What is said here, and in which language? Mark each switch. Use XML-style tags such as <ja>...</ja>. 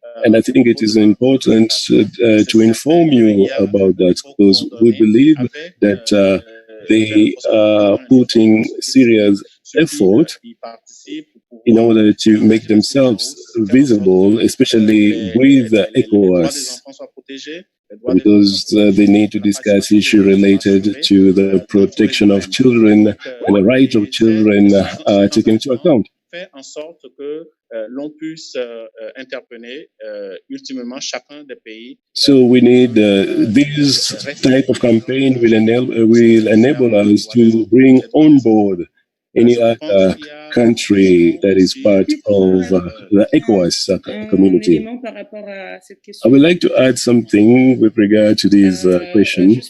<en>And I think it is important to inform you about that, because we believe that they are putting serious effort in order to make themselves visible, especially with ECOWAS, because they need to discuss issues related to the protection of children, and the rights of children are taken into account.</en> <fr>En sorte que l'on puisse interpeller ultimement chacun des pays.</fr> <en>So we need this type of campaign will enable us to bring on board any other country that is part of the ECOWAS community. I would like to add something with regard to this question.</en>